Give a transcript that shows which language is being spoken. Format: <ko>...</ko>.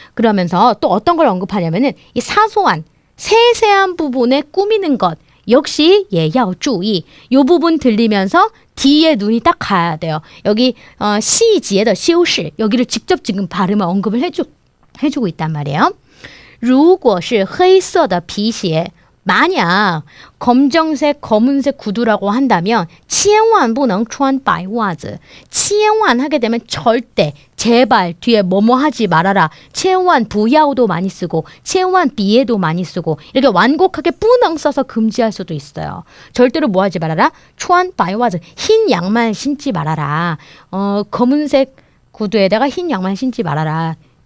<ko>그러면서 또 어떤 걸 언급하냐면은 이 사소한 세세한 부분에 꾸미는 것 역시</ko> <zh>也要注意.</zh> <ko>이 부분 들리면서 뒤에 눈이 딱 가야 돼요. 여기</ko> <zh>细节的修饰</zh> <ko>여기를 직접 지금 발음을 언급을 해주고 있단 말이에요.</ko> <zh>如果是黑色的皮鞋</zh> <ko>만약 검정색, 검은색 구두라고 한다면</ko> <zh>千万不能穿白袜子.</zh> <ko>千万 하게 되면 절대, 제발 뒤에 뭐뭐 하지 말아라. 千万不要도 많이 쓰고 千万别도 많이 쓰고 이렇게 완곡하게 不能 써서 금지할 수도 있어요. 절대로 뭐 하지 말아라.</ko> <zh>穿白袜子,</zh> <ko>흰 양말 신지 말아라. 검은색 구두에다가 흰 양말 신지 말아라.</ko>